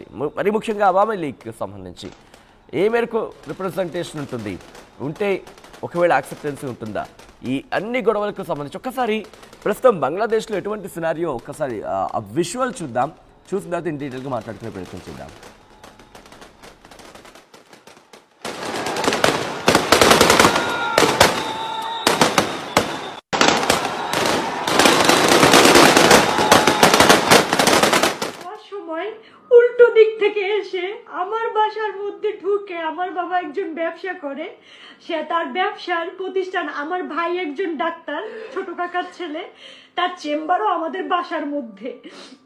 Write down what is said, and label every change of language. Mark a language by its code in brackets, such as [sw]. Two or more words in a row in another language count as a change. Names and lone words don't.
[te] మరి ముఖ్యంగా అవామీ లీగ్కి సంబంధించి ఏ మేరకు రిప్రజెంటేషన్ ఉంటుంది, ఉంటే ఒకవేళ యాక్సెప్టెన్సీ ఉంటుందా, ఈ అన్ని గొడవలకు సంబంధించి ఒక్కసారి ప్రస్తుతం బంగ్లాదేశ్లో ఎటువంటి సినారియో ఒక్కసారి ఆ విజువల్ చూద్దాం. చూసిన తర్వాత [en] in detail [te] మాట్లాడుకునే ప్రయత్నం చేద్దాం. [bn] উল্টো দিক থেকে এসে আমার বাসার মধ্যে ঢুকে, আমার বাবা একজন ব্যবসা করে, সে তার ব্যবসার প্রতিষ্ঠান, আমার ভাই একজন ডাক্তার, ছোট কাকার ছেলে, তার চেম্বারও আমাদের বাসার মধ্যে।